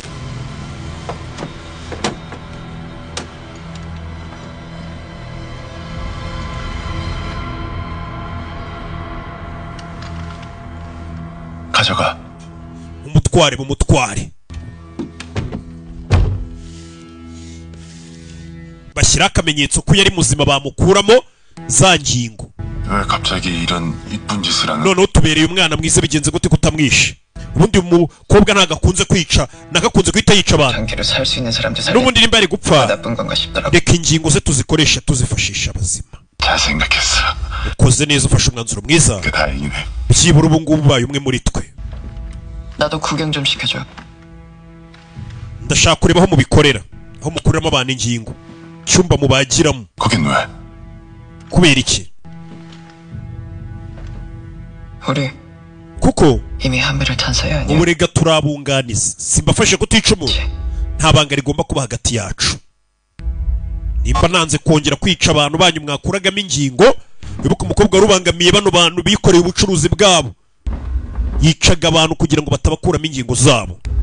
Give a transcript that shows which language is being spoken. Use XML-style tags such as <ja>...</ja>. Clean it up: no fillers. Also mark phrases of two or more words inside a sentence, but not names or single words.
<ko>가져가.</ko> <rw>umutware. Bashyira akamenyetso ko yari muzima bamukuramo za ngingo.</rw> <ko>왜 갑자기 이런 이쁜 짓을 하는?</ko> <rw>None utubereye umwana mwiza bigenze gute kutamwishe? Ubundi umukobwa nagakunze kwica, nagakunze kwita yica abantu.</rw> <ko>장기를 살 수 있는 사람들 살리.</ko> <rw>Nubundi nimba ari gupfa.</rw> <ko>나쁜 건가 싶더라고.</ko> <rw>Reka ingingo ze tuzikoresha tuzifashisha abazima.</rw> <ko>잘 생각했어.</ko> <rw>Ukoze neza ufashe umwanzuro mwiza.</rw> <ko>그 다행이네.</ko> <rw>Byibura ubu ngubu baye umwe muri twe.</rw> <ko>나도 구경 좀 시켜줘.</ko> <rw>Ndashaka kureba aho mubikorera, aho mukuramo abantu ingingo. Cyumba mubagiramo.</rw> <ko>거긴 왜?</ko> <rw>Kubera iki?</rw> <ko>우리</ko> <rw>Kuko</rw> <ko>이미 한배를 탄 사이 아니야?</ko> <rw>uburega turabunganiza. Simbafashe kutica umuntu. Nta banga rigomba kuba hagati yacu. Nimba nanze kongera kwica abantu banyu mwakuragamo ingingo, bibuka umukobwa warubangamiye bano bantu bikoreye ubucuruzi bwabo. Yicaga abantu kugira ngo batabakuramo ingingo zabo.</rw>